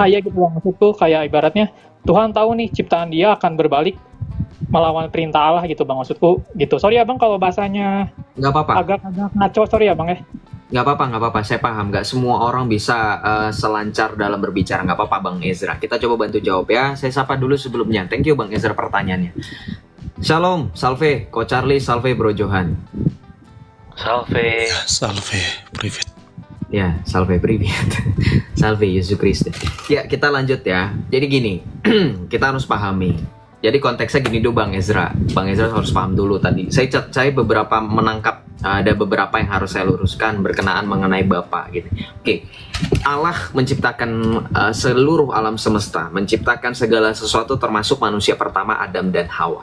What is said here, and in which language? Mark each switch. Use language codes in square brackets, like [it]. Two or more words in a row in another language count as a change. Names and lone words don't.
[id] Nah iya gitu Bang, maksudku kayak ibaratnya Tuhan tahu nih ciptaan dia akan berbalik melawan perintah Allah gitu Bang, maksudku gitu. Sorry ya Bang kalau bahasanya Nggak apa-apa. agak ngaco, sorry ya Bang ya. Nggak apa-apa. Saya paham. Nggak semua orang bisa selancar dalam berbicara. Nggak apa-apa, Bang Ezra. Kita coba bantu jawab ya. Saya sapa dulu sebelumnya. [en] Thank you, [id] Bang Ezra, pertanyaannya. Shalom, salve, Ko Charlie, salve, Bro Johan. Salve. Salve, privet. Ya, salve, privet. Salve, Yesus Kristus. Ya, kita lanjut ya. Jadi gini, kita harus pahami. Jadi konteksnya gini dulu, Bang Ezra. Bang Ezra harus paham dulu tadi. Saya beberapa menangkap, ada beberapa yang harus saya luruskan berkenaan mengenai Bapa gitu. Oke. Allah menciptakan seluruh alam semesta, menciptakan segala sesuatu termasuk manusia pertama Adam dan Hawa.